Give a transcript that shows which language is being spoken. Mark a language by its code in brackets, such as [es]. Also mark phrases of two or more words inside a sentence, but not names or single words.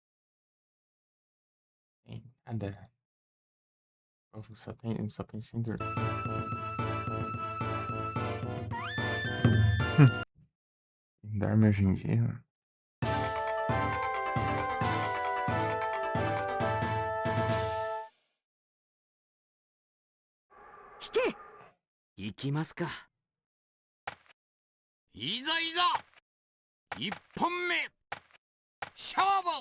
[pt] Tem nada. O povo só pensa em dormir. Quem dorme hoje em dia, mano. [ja] 引け行きますかいざいざ一本目勝負